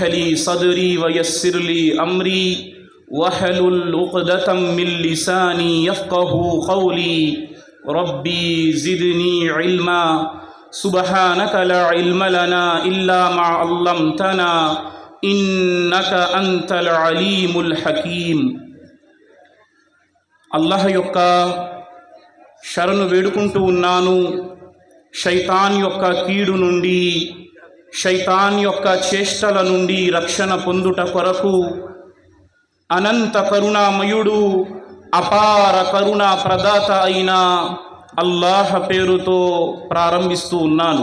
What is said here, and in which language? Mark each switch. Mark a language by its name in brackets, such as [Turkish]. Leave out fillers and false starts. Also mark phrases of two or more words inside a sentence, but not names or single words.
[Arabic] لي صدري ويسر لي أمري واحلل عقدة من لساني يفقه قولي ربي زدني علما سبحانك لا علم لنا إلا ما علمتنا إنك أنت العليم الحكيم الله [Telugu] యొక్క శరణు వేడుకుంటూ ఉన్నాను. శైతాన్ యొక్క కీడు నుండి, శైతాన్ యొక్క చేష్టల నుండి రక్షణ పొందుట కొరకు అనంత కరుణామయుడు అపార కరుణ ప్రదాత అయిన అల్లాహ్ పేరుతో ప్రారంభిస్తూ ఉన్నాను.